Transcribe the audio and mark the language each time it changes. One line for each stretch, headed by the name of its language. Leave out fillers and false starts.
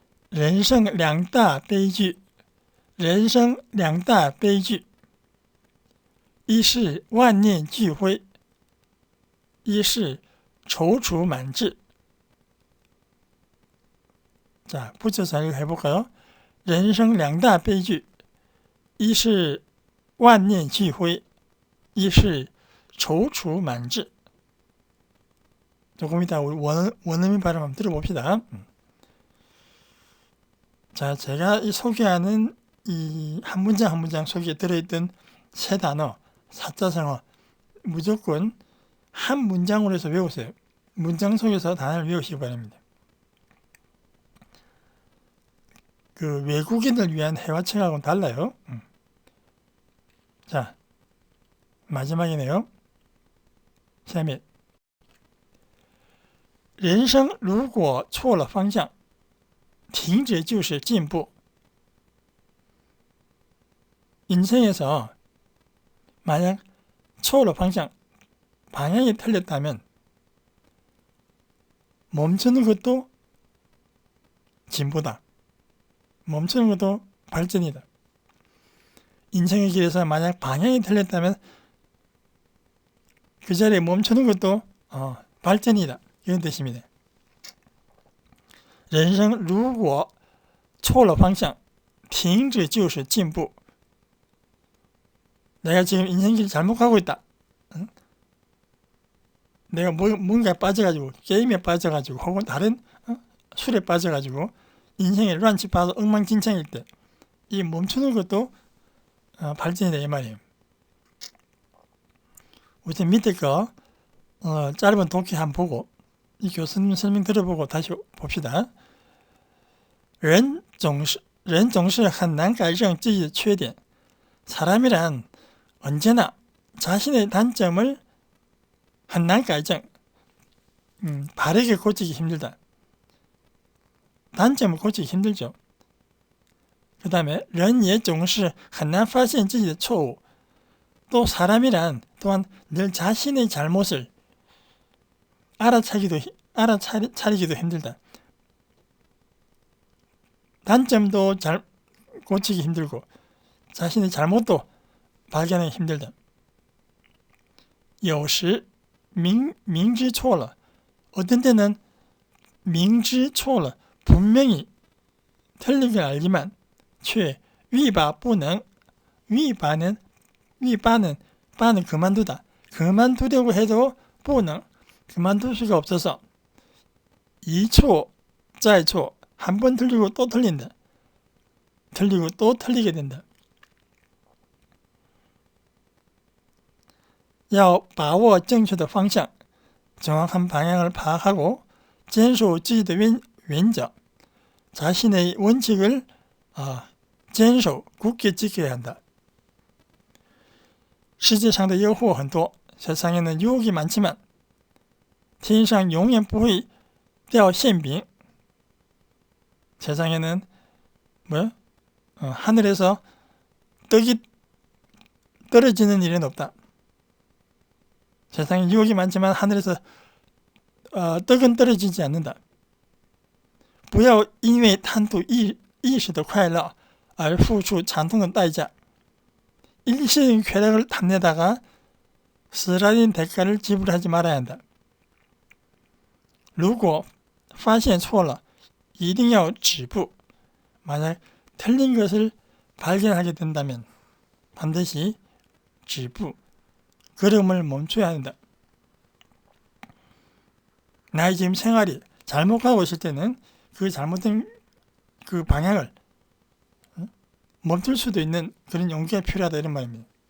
Chinese: 人生两大悲剧，人生两大悲剧，一是万念俱灰，一是踌躇满志。
Korean: 자, 붙여서 해볼까요?
Chinese: 人生两大悲剧，一是万念俱灰，一是踌躇满志。
Korean: 조금 이따 원어민 발음 한번 들어봅시다. 자, 제가 소개하는 이 한 문장 한 문장 속에 들어있던 세 단어, 사자성어 무조건 한 문장으로 해서 외우세요. 문장 속에서 단어를 외우시기 바랍니다. 외국인을 위한 회화책하고는 달라요. 자, 마지막이네요.
Chinese: 下面人生如果错了方向，停止就是进步。
Korean: 인생에서 만약
Chinese: 错了方向,
Korean: 방향이 틀렸다면 멈추는 것도 진보다. 멈추는 것도 발전이다. 인생의 길에서 만약 방향이 틀렸다면 그 자리에 멈추는 것도 발전이다. 이런 뜻입니다.
Chinese: 人生如果错了方向，停止就是进步。
Korean: 내가 지금 인생길 잘못 가고 있다. 응? 내가 뭔가에 빠져가지고 게임에 빠져가지고 혹은 다른 술에 빠져가지고 인생에 란치 빠져 엉망진창일 때 이 멈추는 것도 발전이다 이 말이에요. 우선 밑에 거 짧은 독해 한번 보고 이 교수님 설명 들어보고 다시 봅시다.
Chinese: 人总是很难改正自己的缺点.
Korean: 사람이란 언제나 자신의 단점을
Chinese: 很难改正,
Korean: 바르게 고치기 힘들다. 단점을 고치기 힘들죠. 그 다음에
Chinese: 人也总是很难发现自己的错误.
Korean: 또 사람이란 또한 늘 자신의 잘못을 알아차리기도 힘들다. 단점도 잘 고치기 힘들고 자신의 잘못도 발견하기 힘들다.
Chinese: 有时明知错了,
Korean: 어떤 때는
Chinese: 明知错了,
Korean: 분명히 틀린 걸 알지만
Chinese: 却欲罢不能.
Korean: 위바는 그만두다. 그만두려고 해도 不能, 그만둘 수가 없어서
Chinese: 一错再错,
Korean: 한 번 틀리고 또 틀린다. 틀리고 또 틀리게 된다.
Chinese: 要把握正确的方向,
Korean: 정확한 방향을 파악하고
Chinese: 坚守自己的原则
Korean: 자신의 원칙을 坚守 굳게 지켜야 한다.
Chinese: 世界上的诱惑很多
Korean: 세상에는 유혹이 많지만
Chinese: 天上永远不会掉馅饼
Korean: 세상에는 하늘에서 떡이 떨어지는 일은 없다. 세상에 유혹이 많지만 하늘에서 떡은 떨어지지 않는다.
Chinese: 不要因为贪图一时的快乐而付出惨痛的代价.
Korean: 일시적인 쾌락을 탐내다가 쓰라린 대가를 지불하지 말아야 한다.
Chinese: 如果发现错了一定要止步.
Korean: 만약 틀린 것을 발견하게 된다면 반드시 止步, 걸음을 멈춰야 한다. 나의 지금 생활이 잘못 가고 있을 때는 그 잘못된 그 방향을 멈출 수도 있는 그런 용기가 필요하다 이런 말입니다.